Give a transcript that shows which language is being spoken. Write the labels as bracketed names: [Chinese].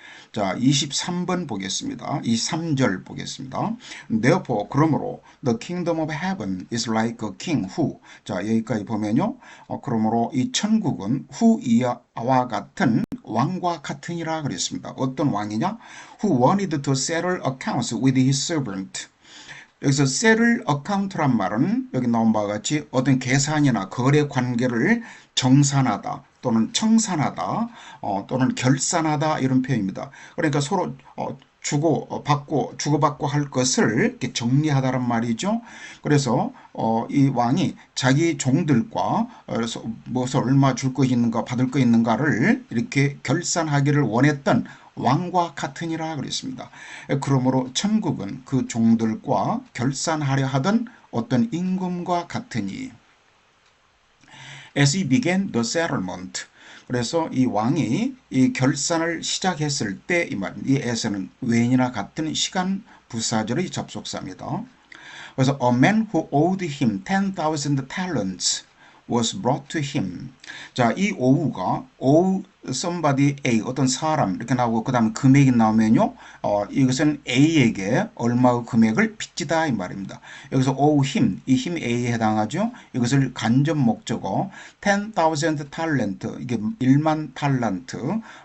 [Korean] 자, 23번 보겠습니다. 23절 보겠습니다. [English] Therefore, [Korean] 그러므로 [English] the kingdom of heaven is like a king who. [Korean] 자, 여기까지 보면요. 그러므로 이 천국은 후이와 같은 왕과 같으니라 그랬습니다. 어떤 왕이냐? [English] Who wanted to settle accounts with his servant. [Korean] 여기서 settle account란 말은 여기 나온 바와 같이 어떤 계산이나 거래 관계를 정산하다 또는 청산하다 또는 결산하다 이런 표현입니다. 그러니까 서로 주고받고 할 것을 이렇게 정리하다란 말이죠. 그래서 이 왕이 자기 종들과 무엇을 얼마 줄 거 있는가 받을 거 있는가를 이렇게 결산하기를 원했던 왕과 같으니라 그랬습니다. 그러므로 천국은 그 종들과 결산하려 하던 어떤 임금과 같으니. [English] As he began the settlement. [Korean] 그래서 이 왕이 이 결산을 시작했을 때 이 말, 이 as는 when이나 같은 시간 부사절의 접속사입니다. 그래서 [English] a man who owed him 10,000 talents was brought to him. [Korean] 자, 이 owe가 owe somebody A 어떤 사람 이렇게 나오고 그 다음 금액이 나오면요 이것은 A에게 얼마의 금액을 빚지다 이 말입니다. 여기서 owe him 이 힘 A에 해당하죠. 이것을 간접 목적어 10,000 talent 이게 1만 달란트